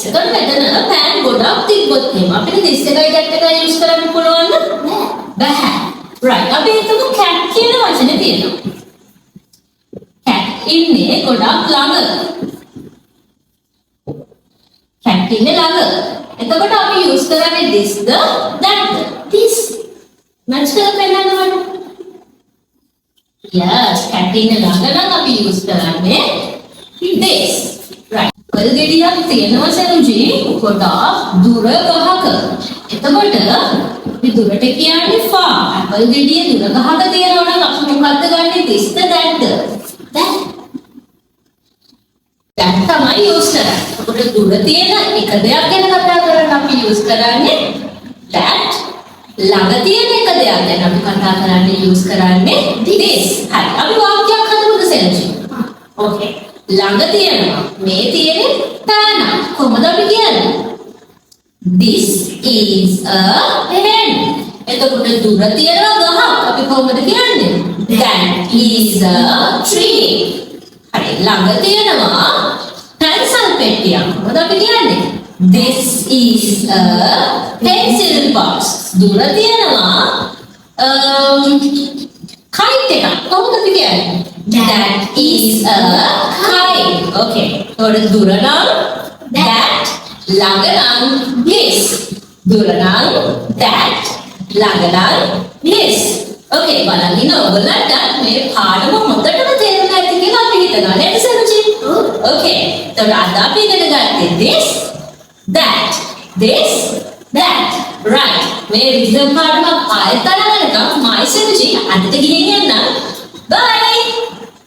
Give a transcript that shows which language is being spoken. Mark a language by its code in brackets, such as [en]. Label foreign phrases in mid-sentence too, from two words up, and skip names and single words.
[si] ඒකට මෙතන පෑන් ගොඩක් තිබ්බොත් එහෙම අපිට this එකයි that එකයි use කරන්න පුළුවන්ද? බැහැ. right. අපි හිතමු cat කියන වචනේ තියෙනවා. cat ඉන්නේ ගොඩක් ළඟ. cat ඉන්නේ ළඟ. එතකොට අපි use කරන්නේ thisද thatද? [en] This. [si] match කරලා පෙන්නන්න. yes, cat ඉන්නේ ළඟ නම් අපි use කරන්නේ this. right. කල් ගෙඩියක් තියෙනවා සෙනුජි ගොඩක් දුර ගහක. එතකොට අපි දුරට කියන්නේ far. apple ගෙඩිය දුර ගහක තියෙනවා නම් අපි මොකද්ද ගන්නෙ? thisද thatද? [en] That. [si] that තමයි use කරන්නේ. එතකොට දුර තියෙන එක දෙයක් ගැන කතා කරන්න අපි use කරන්නේ that. ළඟ තියෙන එක දෙයක් ගැන අපි කතා කරන්නේ use කරන්නේ this. හරි. අපි වාක්‍යයක් හදමුද සෙනුජි? okay. ළඟ තියෙනවා. මේ තියෙන්නේ පෑන. කොහොමද අපි කියන්නේ? [en] This is a pen. [si] එතකොට දුර තියෙනවා ගහක්. අපි කොහොමද කියන්නේ? [en] That is a tree. [si] හරි. ළඟ තියෙනවා pencil පෙට්ටියක්. මොකද අපි කියන්නේ? [en] This is a pencil box. [si] දුර තියෙනවා kite එකක්. කොහොමද අපි කියන්නේ? [en] That is a kite. Okay. [si] එතකොට දුර නම් that, ළඟ නම් this. දුර නම් that, ළඟ නම් this. Okay. බලන්න ඉන්න ඔයගොල්ලන්ට මේ පාඩම හොඳටම තේරුම් ඇති කියලා අපි හිතනවා නේද සනුජි? Okay. එතකොට අද අපි ඉගෙන ගත්තේ [en] this, that, this, that. [si] right. මේ රිවිෂන් පාඩම ආයෙත් අරගෙනකම් මයි සනුජි අදට ගිහින් එන්න. bye.